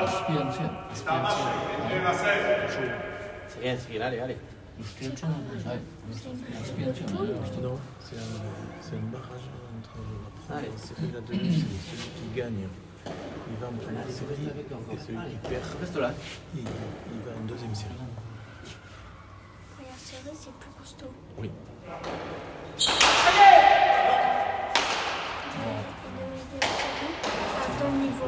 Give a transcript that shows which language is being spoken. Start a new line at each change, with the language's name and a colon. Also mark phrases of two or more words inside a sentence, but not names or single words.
Italian: Aspirazione.
French: C'est rien, c'est rien, allez, allez.
Italian: Ispirazione. Aspirazione.
French: Non, c'est un barrage entre la France et la demi. C'est celui qui gagne. Il va en première série et celui qui perd, Reste là. il va en deuxième série. Regarde, serré, c'est plus costaud. Oui. De serré, à ton niveau.